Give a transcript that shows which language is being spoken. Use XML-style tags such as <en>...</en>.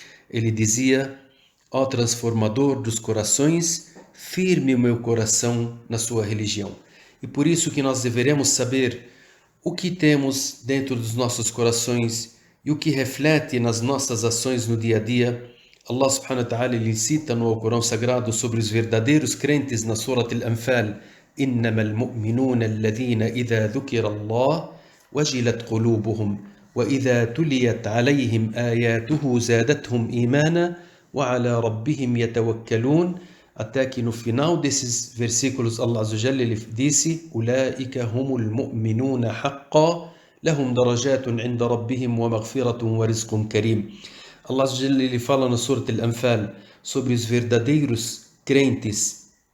<pt>Ele dizia: ó transformador dos corações, firme o meu coração na sua religião. E por isso que nós deveremos saber o que temos dentro dos nossos corações e o que reflete nas nossas ações no dia a dia. Allah subhanahu wa ta'ala ele cita no Corão Sagrado sobre os verdadeiros crentes na Surat al-Anfal:</pt> <ar>إنما المؤمنون الذين إذا ذكر الله وجلت قلوبهم وإذا تليت عليهم آياته زادتهم إيمانا وعلى ربهم يتوكلون.</ar> <pt>Até que no final desses versículos Allah Azza wa Jalla ele disse:</pt> <ar>أولئك هم المؤمنون حقا لهم درجات عند ربهم ومغفرة ورزق كريم.</ar> <pt>Allah Azza wa Jalla ele fala na Surat al-Anfal sobre os verdadeiros crentes.</pt>